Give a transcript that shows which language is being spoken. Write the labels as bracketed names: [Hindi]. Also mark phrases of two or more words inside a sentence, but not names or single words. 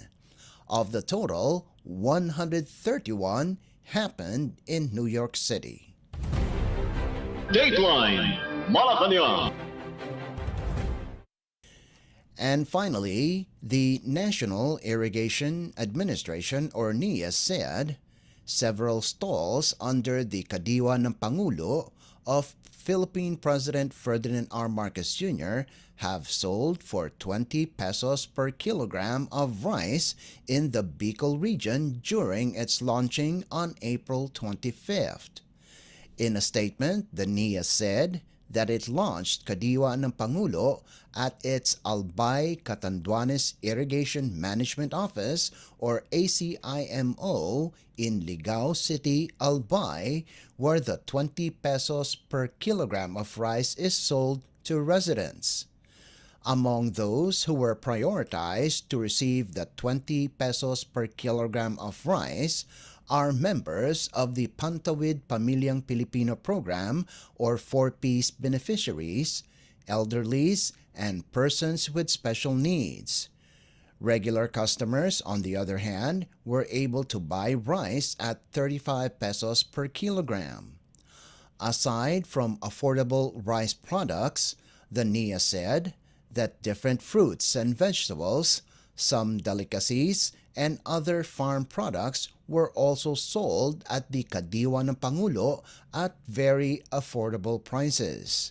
[English] Of the total, 131 happened in New York City. Dateline Malacañang. And finally, the National Irrigation Administration or NIA said several stalls under the kadiwa ng Pangulo of Philippine President Ferdinand R. Marcos Jr. have sold for 20 pesos per kilogram of rice in the Bicol region during its launching on April 25th. In a statement, the NIA said that it launched Kadiwa ng Pangulo at its Albay Catanduanes Irrigation Management Office or ACIMO in Ligao City, Albay, where the 20 pesos per kilogram of rice is sold to residents. Among those who were prioritized to receive the 20 pesos per kilogram of rice are members of the Pantawid Pamilyang Pilipino program or 4Ps beneficiaries, elderlies, and persons with special needs. Regular customers, on the other hand, were able to buy rice at 35 pesos per kilogram. Aside from affordable rice products, the NIA said that different fruits and vegetables, some delicacies, and other farm products were also sold at the Kadiwa ng Pangulo at very affordable prices.